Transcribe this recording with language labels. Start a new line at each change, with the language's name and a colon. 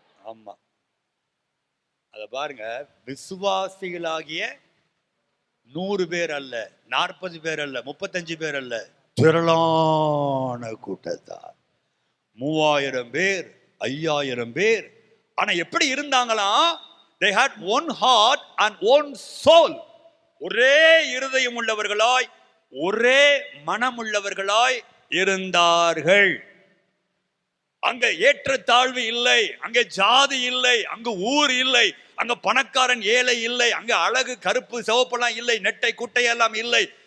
Tamil: ஆமா, அத பாருங்க. விசுவாசிகளாகிய 100 பேர் அல்ல, 40 பேர் அல்ல, 35 பேர் அல்ல, திரளான கூட்டத்தார் 3000 பேர், 5000 பேர். ஆனா எப்படி இருந்தாங்களாம்?
English: they had one heart and one soul.
Tamil: ஒரே இருதயம் உள்ளவர்களாய் ஒரே மனம் உள்ளவர்களாய் இருந்தார்கள். அங்க ஏற்றத்தாழ்வு இல்லை, அங்க ஜாதி இல்லை, அங்க ஊர் இல்லை, அங்க பணக்காரன் ஏழை இல்லை, அங்க அழகு கருப்பு சிவப்பெல்லாம் இல்லை, நெட்டை குட்டை எல்லாம் இல்லை.